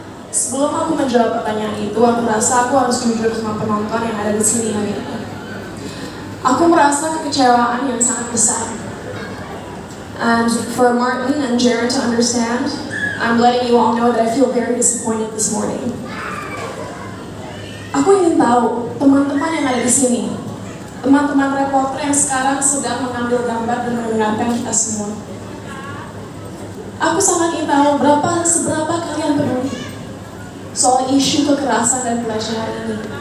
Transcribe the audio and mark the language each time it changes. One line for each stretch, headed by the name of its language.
Indonesian: Sebelum aku menjawab pertanyaan itu, aku merasa aku harus jujur sama penonton yang ada di sini hari ini. Aku merasa kekecewaan yang sangat besar.
English: And for Martin and Jared to understand, I'm letting you all know that I feel very disappointed this morning.
Indonesian: Aku ingin tahu teman-teman yang ada di sini, teman-teman reporter yang sekarang sedang mengambil gambar dan mendengarkan kita semua. Aku sangat ingin tahu seberapa kalian peduli soal isu kekerasan dan pelecehan ini.